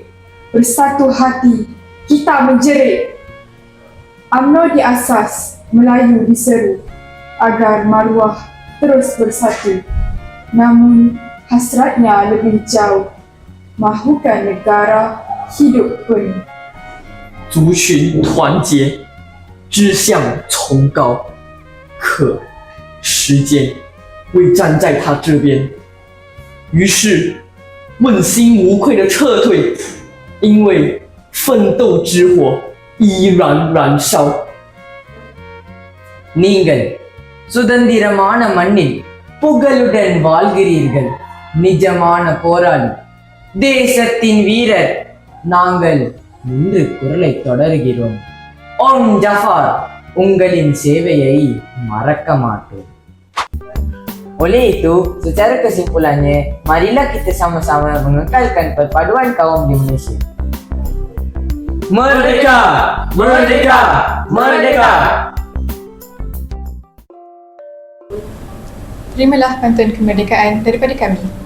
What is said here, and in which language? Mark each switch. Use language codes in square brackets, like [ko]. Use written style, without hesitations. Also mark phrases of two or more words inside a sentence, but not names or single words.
[ms] Bersatu hati, kita menjerit. UMNO diasas, Melayu diseru agar maruah terus bersatu. Namun hasratnya lebih jauh, mahukan negara hidup penuh. [zh] 族群团结，志向崇高，可时间未站在他这边，于是问心无愧的撤退，因为奋斗之火依然燃烧。 [ta] நீங்கள் சுதந்திரமான மண்ணில் புகழுடன் வாழ்கிறீர்கள். நிஜமான போராளி, தேசத்தின் வீரர். நாங்கள் இன்று குரலை தொடர்கிறோம். On Jaafar, உங்களின் சேவையை மறக்க மாட்டோம். [ms] Oleh itu, secara kesimpulannya, marilah kita sama-sama mengekalkan perpaduan kaum di Malaysia. Merdeka! Merdeka! Merdeka! Terimalah pantun kemerdekaan daripada kami.